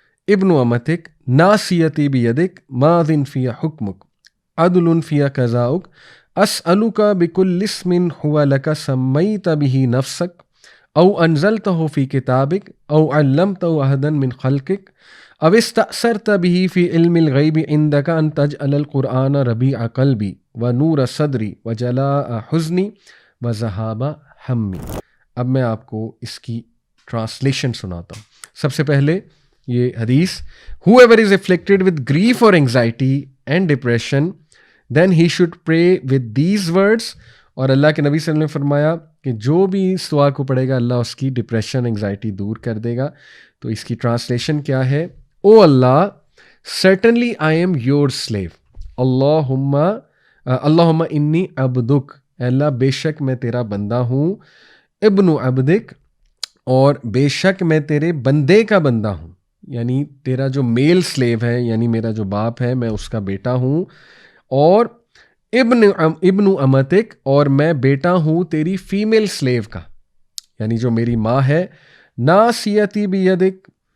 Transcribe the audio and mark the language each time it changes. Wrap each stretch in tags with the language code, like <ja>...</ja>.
<ar>ابن امتک ناصیتی بیدک ماض فی حکمک عدل فی قضاؤک اسألک بکل اسم هو لک سمیت بہ نفسک او انزلتہ فی کتابک او علمتہ احدا من خلقک او استأثرت به فی علم الغیب عندک ان تجعل القرآن ربیع قلبی ونور صدری وجلاء حزنی وذہاب ہمی.</ar> <ur>اب میں آپ کو اس کی ٹرانسلیشن سناتا ہوں. سب سے پہلے یہ حدیث</ur> <en>whoever is afflicted with grief or anxiety and depression then he should pray with these words.</en> <ur>اور اللہ کے نبی صلی اللہ علیہ وسلم نے فرمایا کہ جو بھی اس دعا کو پڑھے گا اللہ اس کی ڈپریشن انگزائٹی دور کر دے گا. تو اس کی ٹرانسلیشن کیا ہے؟ او اللہ</ur> <en>certainly I am your slave.</en> <ur>Allahumma</ur> <ar>اللہم انی عبدک،</ar> <ur>اے اللہ بے شک میں تیرا بندہ ہوں،</ur> <ar>ابن عبدک،</ar> <ur>اور بے شک میں تیرے بندے کا بندہ ہوں، یعنی تیرا جو میل سلیو ہے، یعنی میرا جو باپ ہے میں اس کا بیٹا ہوں، اور</ur> <ar>ابن امتک،</ar> <ur>اور میں بیٹا ہوں تیری فیمیل سلیو کا، یعنی جو میری ماں ہے،</ur> <ar>ناصیتی بیدک،</ar>